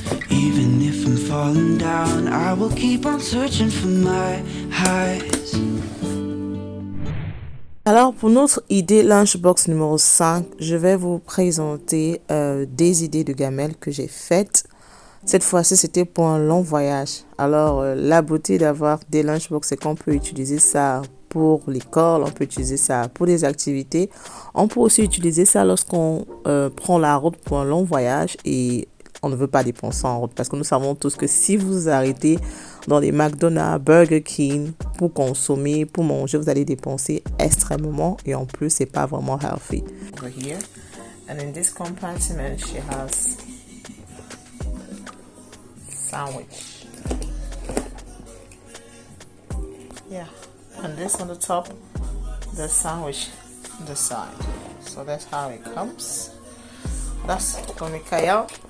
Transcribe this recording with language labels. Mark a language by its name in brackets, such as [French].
[English] Even if I'm falling down, I will keep on searching for my highs. [French] Alors pour notre idée lunchbox numéro 5, je vais vous présenter des idées de gamelles que j'ai faites. Cette fois-ci, c'était pour un long voyage. Alors la beauté d'avoir des lunchbox, c'est qu'on peut utiliser ça pour l'école, on peut utiliser ça pour des activités. On peut aussi utiliser ça lorsqu'on prend la route pour un long voyage et on ne veut pas dépenser en route. Parce que nous savons tous que si vous arrêtez dans les McDonald's, Burger King pour consommer, pour manger, vous allez dépenser extrêmement et en plus, c'est pas vraiment healthy. [English] Over here, and in this compartment, she has sandwich. Yeah, and this on the top, the sandwich on the side. So that's how it comes. That's for Mikael.